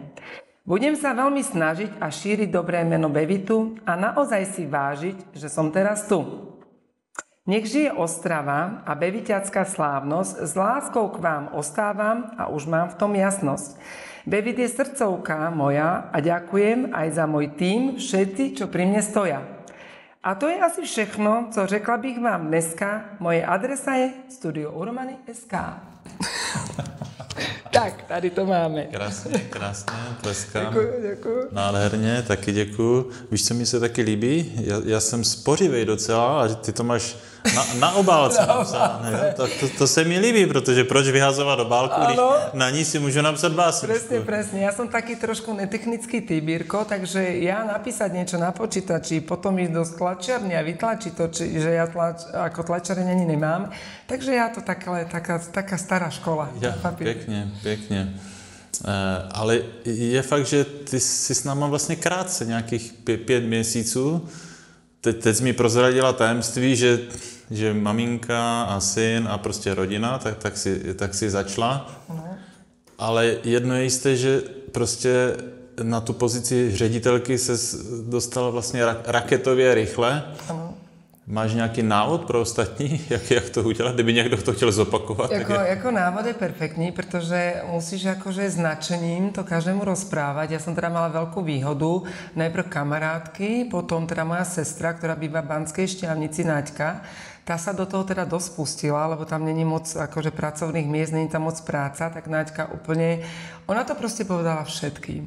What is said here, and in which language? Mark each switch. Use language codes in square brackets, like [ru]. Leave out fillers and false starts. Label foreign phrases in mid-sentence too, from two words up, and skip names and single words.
[sk] Budem sa veľmi snažiť a šíriť dobré meno Bevitu a naozaj si vážiť, že som teraz tu. Nech žije Ostrava a bevitiacká slávnosť, s láskou k vám ostávam a už mám v tom jasnosť. Bevit je srdcovka moja a ďakujem aj za môj tím, všetci, čo pri mne stoja. [cs] A to je asi všechno, co řekla bych vám dneska. Moje adresa je Studio Uromany.sk. Tak, tady to máme. Krásně, tleskám. Děkuju. Nádherně, taky děkuju. Víš, co mi se taky líbí? Já jsem spořivej docela a ty to máš Na obálce napsané. To se mi líbí, protože proč vyhazovat obálku, když na ní si můžu napsat básničku. [sk] Presne. Ja som taký trošku netechnický typ, Jirko, takže ja napísať niečo na počítači, potom ísť do tlačiarne a vytlačiť to, že ja ako tlačiareň ani nemám. Takže ja to taká stará škola. Ja, [cs] pěkně. Ale je fakt, že ty jsi s náma vlastně krátce, nějakých 5 měsíců. Teď jsi mi prozradila tajemství, že maminka a syn a prostě rodina, tak si začala. Ale jedno je jisté, že prostě na tu pozici ředitelky se dostala vlastně raketově rychle. Ano. Máš nějaký návod pro ostatní, jak to udělat, kdyby někdo to chtěl zopakovat? Jako návod je perfektní, protože musíš [sk] akože s nadšením to každému rozprávať. Ja som teda mala veľkú výhodu, najprv kamarátky, potom teda moja sestra, ktorá býva v Banskej Štiavnici, Naďka. Tá sa do toho teda dosť pustila, lebo tam není moc akože pracovných miest, není tam moc práca, tak Naďka úplne, ona to proste povedala všetkým.